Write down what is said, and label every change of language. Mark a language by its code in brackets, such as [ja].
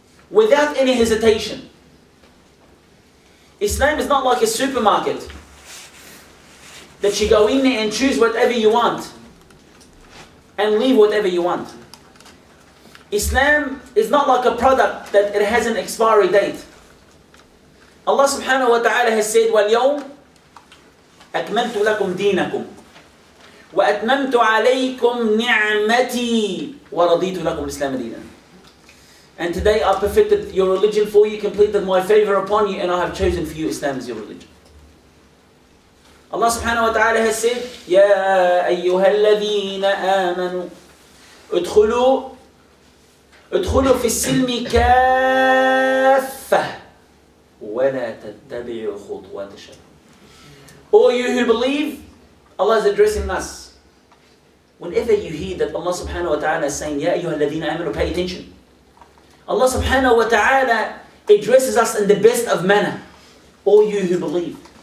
[en] Without any hesitation. Islam is not like a supermarket that you go in there and choose whatever you want and leave whatever you want. Islam is not like a product that it has an expiry date. Allah subhanahu wa ta'ala has said, [ar] وَالْيَوْمْ أَكْمَلْتُ لَكُمْ دِينَكُمْ وَأَتْمَمْتُ عَلَيْكُمْ نِعْمَتِي وَرَضِيتُ لَكُمْ الْإِسْلَامَ دِينًا. [en] And today I perfected your religion for you, completed my favor upon you, and I have chosen for you Islam as your religion. Allah subhanahu wa ta'ala has said, [ar] يَا أَيُّهَا الَّذِينَ آمَنُوا ادخلوا في السلم كافة ولا تتبعوا خطوات الشيطان. [en] All you who believe, Allah is addressing us. Whenever you hear that Allah subhanahu wa ta'ala is saying, [ar] يا أيها الذين آمنوا, [en] pay attention. Allah subhanahu wa ta'ala addresses us in the best of manner. All you who believe.